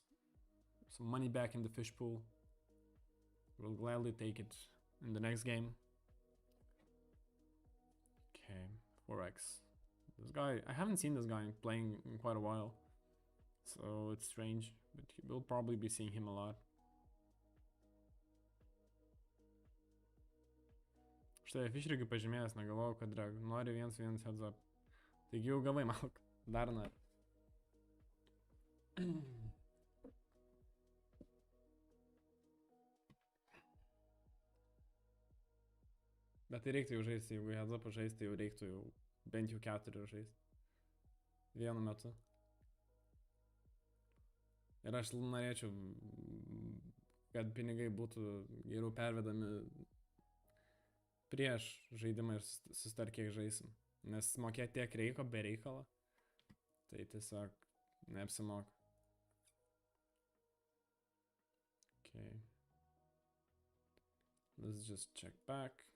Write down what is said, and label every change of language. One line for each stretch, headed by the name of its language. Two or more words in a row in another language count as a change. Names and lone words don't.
English: Some money back in the fish pool. We'll gladly take it in the next game. Okay, 4x. This guy, I haven't seen this guy playing in quite a while, so it's strange, but we'll probably be seeing him a lot.
Lithuanian: Štai, fišerikai pažymėjęs, negalvoju, kad nori 1-1
English: heads up.
Lithuanian: Taigi jau gavai, Malk. Dar nori. Bet tai reiktų jau žaisti, jeigu
English: heads up
Lithuanian: žaisti, jau reiktų jau bent jau 4 žaisti. Vienu metu. Ir aš norėčiau, kad pinigai būtų geriau pervedami prieš žaidimą ir sustar kiek žaisim. Nes mokėti tiek reiko be reikalo, tai tiesiog neapsimoka.
English: Okay. Let's just check back.